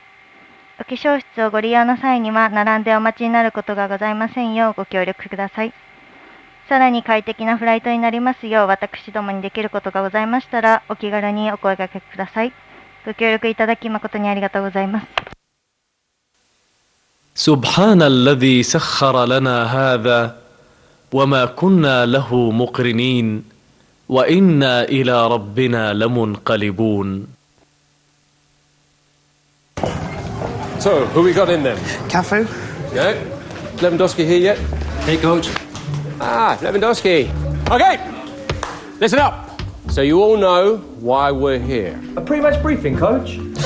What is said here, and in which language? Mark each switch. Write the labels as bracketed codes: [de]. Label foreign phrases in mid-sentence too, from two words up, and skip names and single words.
[ja] お化粧室をご利用の際には並んでお待ちになることがございませんようご協力ください。さらに快適なフライトになりますよう私どもにできることがございましたらお気軽にお声掛けください。ご協力いただき誠にありがとうございます。 [ar] سبحان الذي سخر لنا هذا وما كنا له مقرنين وإنا إلى ربنا لمنقلبون. [en] So, who we got in then? Cafu? Yeah. Lewandowski here yet? Hey, coach. Lewandowski. Okay, listen up. So you all know why we're here. A pre-match briefing, coach?